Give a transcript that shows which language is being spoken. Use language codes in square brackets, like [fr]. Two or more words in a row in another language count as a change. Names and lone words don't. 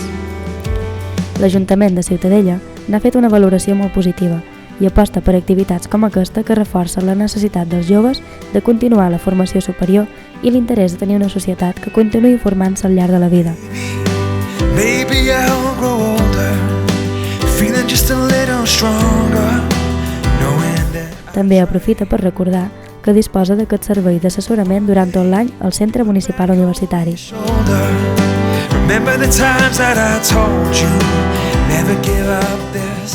[ca] L'Ajuntament de Ciutadella n'ha fet una valoració molt positiva i aposta per activitats com aquesta que reforcen la necessitat dels joves de continuar la formació superior i l'interès de tenir una societat que continuï formant-se al llarg de la vida. També aprofita per recordar que disposa d'aquest servei d'assessorament durant tot l'any al Centre Municipal Universitari. [en] Remember the times that I told you never give up.